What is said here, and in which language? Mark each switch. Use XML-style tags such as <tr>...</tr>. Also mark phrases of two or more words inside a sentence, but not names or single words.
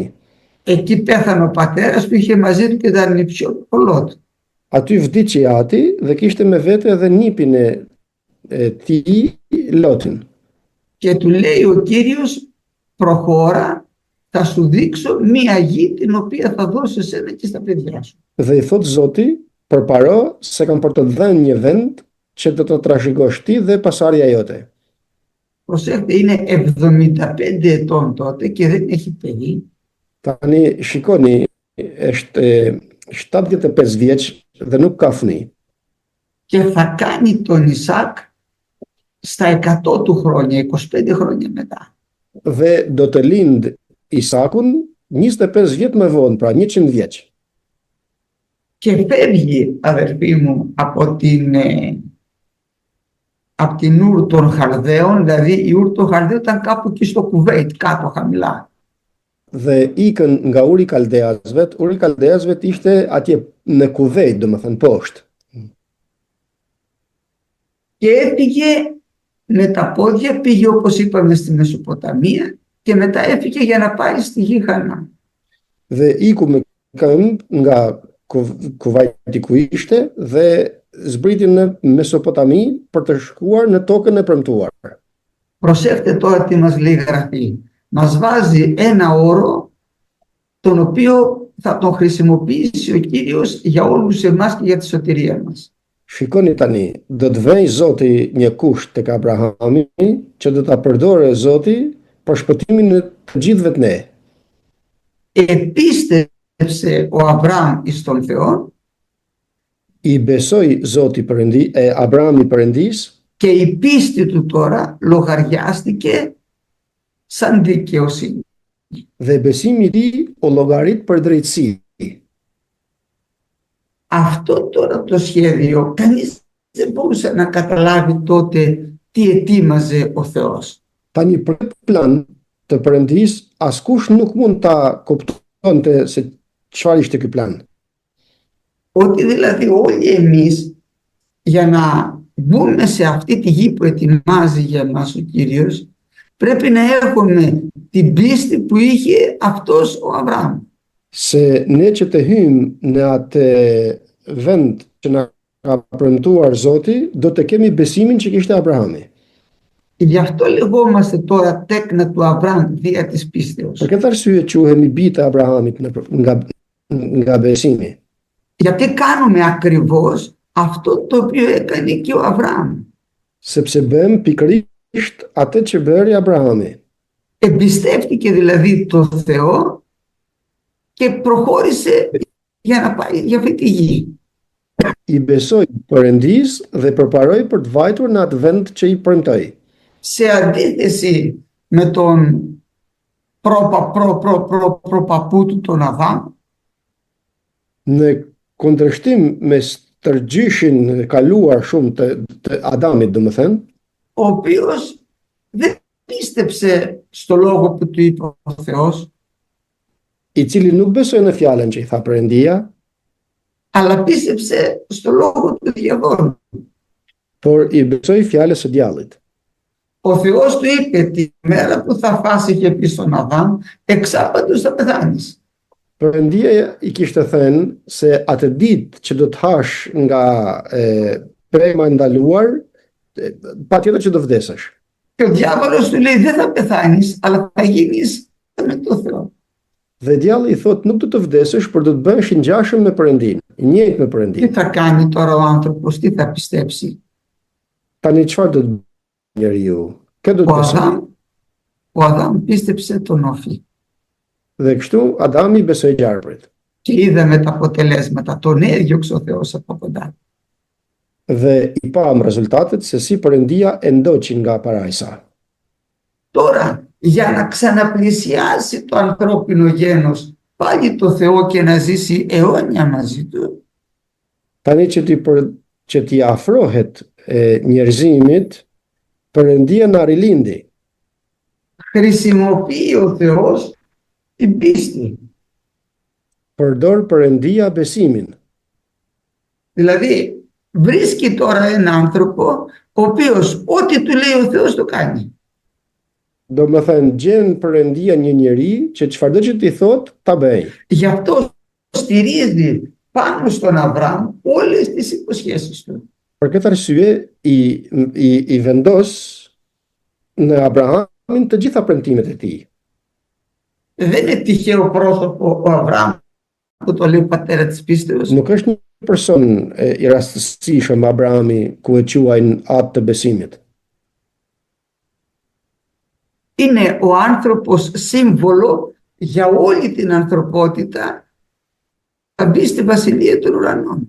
<el>Εκεί πέθανε ο πατέρας που είχε μαζί του και τα νηψιόλο του.</el> <sq>Aty vdiqi ati dhe kishte me vete edhe nipin e tij, Lotin.</sq> <el>Και του λέει ο Κύριος, προχώρα, θα σου δείξω μία γη την οποία θα δώσω εσένα και στα παιδιά σου.</el> <sq>Dhe i thot Zoti, përparo se kam për të dhënë një vend që do të trashëgosh ti dhe pasardhja jote.</sq> <el>Προσέχτε, είναι 75 ετών τότε και δεν έχει παιδί.</el> <sq>Tani shikoni, është 75 vjeç dhe nuk ka fëmijë.</sq> <el>Και θα κάνει τον Ισάκ στα 100 του χρόνια, 25 χρόνια μετά.</el> <sq>Dhe do të lind Isakun 25 vjet më vonë, pra 100 vjeç.</sq> <el>Και φεύγει, αδερφοί μου, από την Ουρ των Χαλδαίων, δηλαδή η Ουρ των Χαλδαίων ήταν κάπου εκεί στο Κουβέιτ, κάτω χαμηλά.</el> <sq>Dhe ikën nga Uri i Kaldeasve ishte atje në Kuvejt, domethënë poshtë.</sq> <el>Και έφυγε με τα πόδια, πήγε όπως είπαμε στη Μεσοποταμία και μετά έφυγε για να πάει στη γη Χανaan.</el> <sq>Dhe iku me këmbë nga Kuvajti ku ishte dhe zbriti në Mesopotami për të shkuar në tokën e premtuar.</sq> <el>Προσέχτε τώρα τι μας λέει η Γραφή. Μας βάζει ένα όρο τον οποίο θα τον χρησιμοποιήσει ο Κύριος για όλους εμάς και για τη σωτηρία μας.</el> <sq>Shikoni tani, do të vëj Zoti një kusht tek Abrahami që do ta përdorë Zoti për shpëtimin e të gjithëve të ne.</sq> <el>Επίστεψε ο Αβραάμ εις τον Θεό</el> <sq>I besoi Zoti Abrahami Perëndis</sq> <el>και η πίστη του τώρα λογαριάστηκε σαν δικαιοσύνη.</el> <sq>dhe besimi i tij u llogarit për drejtësi.</sq> <el>Αυτό τώρα το σχέδιο κανείς δεν μπορούσε να καταλάβει τότε τι ετοίμαζε ο Θεός.</el> <sq>Tani për këtë plan të Perëndis, askush nuk mund ta kuptonte se çfarë ishte ky plan.</sq> <el>Ότι δηλαδή όλοι εμείς για να μπούμε σε αυτή τη γη που ετοιμάζει για μας ο Κύριος πρέπει να έχουμε την πίστη που είχε αυτός ο Αβραάμ.</el> <sq>Se ne që të hymë në atë vend që na ka premtuar Zoti, do të kemi besimin që kishte Abrahami.</sq> <el>Γι' αυτό λεγόμαστε τώρα τέκνα του Αβραάμ δια της πίστεως.</el> <sq>Për këtë arsye quhemi bijtë e Abrahamit nga besimi.</sq> <el>Γιατί κάνουμε ακριβώς αυτό το οποίο έκανε και ο Αβραάμ.</el> <sq>Sepse bëhem pikërisht atë që bëri Abrahami.</sq> <el>Εμπιστεύτηκε δηλαδή το Θεό και προχώρησε για να πάει για αυτή τη γη.</el> <sq>I besoi Perëndis dhe përparoi për të vajtur në atë vend që i premtoi.</sq> <el>Σε αντίθεση με τον προπαπού του τον Αδάμ,</el> <sq>Në kundërshtim me stërgjyshin kaluar shumë të Adamit, domethënë,</sq> <el>ο οποίος δεν πίστεψε στο λόγο που του είπε ο Θεός,</el> <sq>i cili nuk besoi në fjalën që i tha Perëndia,</sq> <el>αλλά πίστεψε στο λόγο του διαβόλου.</el> <sq>por i besoi fjalës së djallit.</sq> <el>Ο Θεός του είπε τη μέρα που θα φας, είχε πει στον Αδάμ, εξάπαντος θα πεθάνεις.</el> <sq>Perëndia i kishte thënë se atë ditë që do të hash nga pema e ndaluar, patjetër që do vdesësh.</sq> <el>Και ο διάβολος του λέει δεν θα πεθάνεις, αλλά θα γίνεις με τον Θεό.</el> <sq>Dhe djalli i thotë nuk do të vdesësh, por do të bëhesh i ngjashëm me Perëndin, i njëjtë me</sq> <el>Τι</el> <sq>Perëndin.</sq> <el>θα κάνει τώρα ο άνθρωπος, τι θα πιστέψει?</el> <sq>Tani çfarë do të bëjë njeriu? Kë do të besojë?</sq> <el>Ο Αδάμ πίστεψε τον όφη</el> <sq>Dhe kështu Adami besoi gjarprit.</sq> <el>και είδαμε τα αποτελέσματα. Τον έδιωξε ο Θεός από κοντά.</el> <sq>Dhe i pam rezultatet se si Perëndia e ndoqi nga parajsa.</sq> <el>Τώρα, για να ξαναπλησιάσει το ανθρώπινο γένος πάλι το Θεό και να ζήσει αιώνια μαζί του,</el> <sq>Tani që t'i afrohet njerëzimit, Perëndia na rilindi.</sq> <el>χρησιμοποιεί ο Θεός την πίστη.</el> <sq>Përdor Perëndia besimin.</sq> <el>Δηλαδή, βρίσκει τώρα έναν άνθρωπο ο οποίος ό,τι του λέει ο Θεός το κάνει.</el> <sq>Do më thënë, gjen Perëndia një njeri që çfarëdo që ti thot, ta bëj.</sq> <el>Γι' αυτό στηρίζει πάνω στον Αβραάμ όλες τις υποσχέσεις του.</el> <sq>Për këtë arsye i vendos në Abrahamin të gjitha premtimet e tij.</sq> <el>Δεν είναι τυχαίο πρόσωπο ο Αβραάμ που το λέει πατέρα της πίστεως.</el> <sq>Nuk është një person i rastësishëm Abrahami ku e quajnë atë të besimit.</sq> <el>Είναι ο άνθρωπος σύμβολο για όλη την ανθρωπότητα θα μπει στη βασιλεία των ουρανών.</el>